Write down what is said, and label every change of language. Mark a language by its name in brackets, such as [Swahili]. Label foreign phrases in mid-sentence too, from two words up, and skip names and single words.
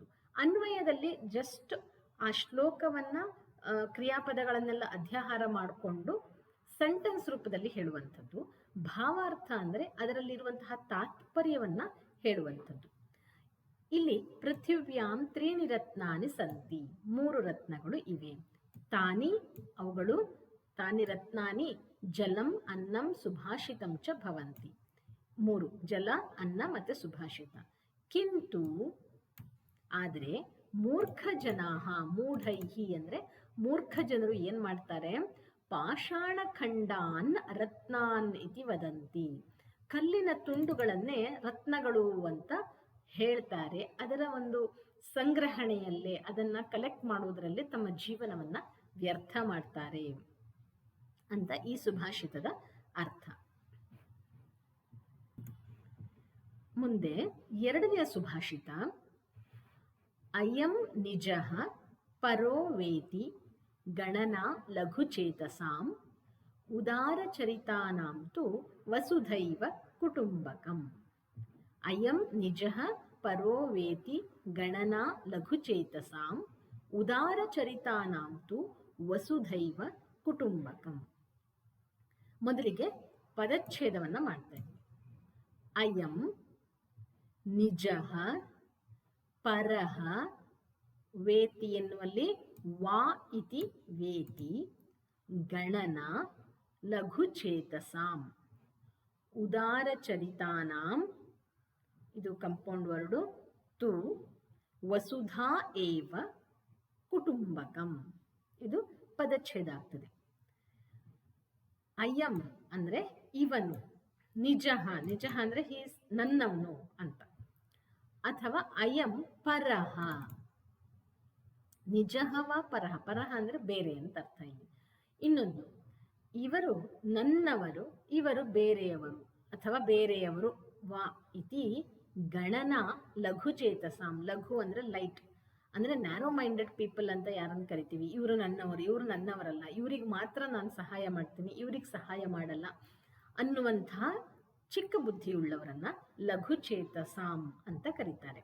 [Kannada] ಅನ್ವಯದಲ್ಲಿ ಜಸ್ಟ್ ಆ ಶ್ಲೋಕವನ್ನ ಕ್ರಿಯಾಪದಗಳನ್ನೆಲ್ಲ ಅಧ್ಯಾಹಾರ ಮಾಡಿಕೊಂಡು ಸೆಂಟೆನ್ಸ್ ರೂಪದಲ್ಲಿ ಹೇಳುವಂಥದ್ದು. ಭಾವಾರ್ಥ ಅಂದ್ರೆ ಅದರಲ್ಲಿರುವಂತಹ ತಾತ್ಪರ್ಯವನ್ನ ಹೇಳುವಂಥದ್ದು. ಇಲ್ಲಿ [Sanskrit] ಪೃಥಿವ್ಯಾಂ ತ್ರೀಣಿ ರತ್ನಾನಿ ಸಂತಿ, [Kannada] 3 ರತ್ನಗಳು ಇವೆ. [Sanskrit] ತಾನಿ ಅವುಗಳು, ತಾನಿ ರತ್ನಾನಿ ಜಲಂ ಅನ್ನಂ ಸುಭಾಷಿತಂ ಚ ಭವಂತಿ. [Kannada] 3 ಜಲ, ಅನ್ನ ಮತ್ತೆ ಸುಭಾಷಿತ. ಕಿಂತು ಆದರೆ [Sanskrit] ಮೂರ್ಖ ಜನಾಹ, ಮೂಢೈಹಿ [Kannada] ಅಂದ್ರೆ ಮೂರ್ಖ ಜನರು ಏನ್ ಮಾಡ್ತಾರೆ? [Sanskrit] ಪಾಷಾಣ ಖಂಡಾನ್ ರತ್ನಾನ್ ಇತಿ ವದಂತಿ, [Kannada] ಕಲ್ಲಿನ ತುಂಡುಗಳನ್ನೇ ರತ್ನಗಳು ಅಂತ ಹೇಳ್ತಾರೆ, ಅದರ ಒಂದು ಸಂಗ್ರಹಣೆಯಲ್ಲೇ ಅದನ್ನು ಕಲೆಕ್ಟ್ ಮಾಡುವುದರಲ್ಲಿ ತಮ್ಮ ಜೀವನವನ್ನು ವ್ಯರ್ಥ ಮಾಡ್ತಾರೆ ಅಂತ ಈ ಸುಭಾಷಿತದ ಅರ್ಥ. ಮುಂದೆ ಎರಡನೆಯ ಸುಭಾಷಿತ, [Sanskrit] ಅಯಂ ನಿಜಃ ಪರೋ ವೇತಿ ಗಣನಾ ಲಘುಚೇತಸಾಂ ಉದಾರಚರಿತಾನಾಂ ತು ವಸುಧೈವ ಕುಟುಂಬಕಂ. ಅಯಂ ನಿಜಃ ಪರೋ ವೇತಿ ಗಣನಾ ಲಘುಚೇತಸಾಂ ಉದಾರಚರಿತಾನಾಂ ತು ವಸುಧೈವ ಕುಟುಂಬಕಂ. [Kannada] ಮೊದಲಿಗೆ ಪದಚ್ಛೇದವನ್ನು ಮಾಡ್ತೇವೆ. [Sanskrit] ಅಯಂ ನಿಜಃ ಪರಃ ವೇತಿ ಎನ್ನುವಲ್ಲಿ ವಾ ಇತಿ ವೇತಿ ಗಣನಾ ಲಘುಚೇತಸಾಂ ಉದಾರಚರಿತಾನಾಂ, ಇದು [English] compound word, [Sanskrit] ತು ವಸುಧಾ ಏವ ಕುಟುಂಬಕಂ, [Kannada] ಇದು ಪದಚ್ಛೇದ ಆಗ್ತದೆ. ಅಯಂ ಅಂದರೆ ಇವನು, ನಿಜಃ, ನಿಜಃ ಅಂದರೆ ಹೀಸ್ ನನ್ನವನು ಅಂತ, ಅಥವಾ [Sanskrit] ಅಯಂ ಪರಃ, ನಿಜಃವ ಪರಃ, ಪರಃ [Kannada] ಅಂದರೆ ಬೇರೆ ಅಂತ ಅರ್ಥ. ಇಲ್ಲಿ ಇನ್ನೊಂದು, ಇವರು ನನ್ನವರು, ಇವರು ಬೇರೆಯವರು ಅಥವಾ ಬೇರೆಯವರು. [Sanskrit] ವಾ ಇತಿ ಗಣನಾ ಲಘುಚೇತಸಾಂ, [Kannada] ಲಘು ಅಂದರೆ ಲೈಟ್, ಅಂದರೆ [English] narrow minded people [Kannada] ಅಂತ ಯಾರನ್ನು ಕರಿತೀವಿ. ಇವರು ನನ್ನವರು, ಇವರು ನನ್ನವರಲ್ಲ, ಇವರಿಗೆ ಮಾತ್ರ ನಾನು ಸಹಾಯ ಮಾಡ್ತೀನಿ, ಇವ್ರಿಗೆ ಸಹಾಯ ಮಾಡಲ್ಲ ಅನ್ನುವಂತಹ ಚಿಕ್ಕ ಬುದ್ಧಿಯುಳ್ಳವರನ್ನ ಲಘುಚೇತಸಾಂ ಅಂತ ಕರೀತಾರೆ.